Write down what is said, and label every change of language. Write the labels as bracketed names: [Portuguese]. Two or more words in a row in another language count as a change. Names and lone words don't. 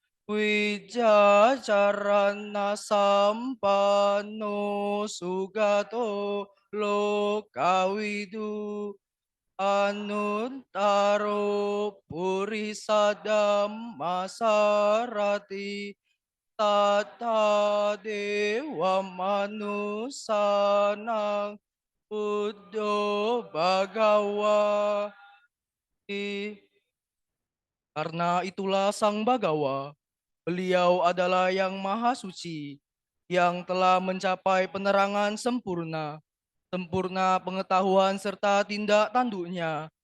[Pali] wijacarana sampano sugato lokawidu anuttaro purisadam masarati tata dewa manusanang Buddho Bhagawa. [Indonesian] Karena itulah Sang Bagawa, beliau adalah yang maha suci, yang telah mencapai penerangan sempurna, sempurna pengetahuan serta tindak tanduknya,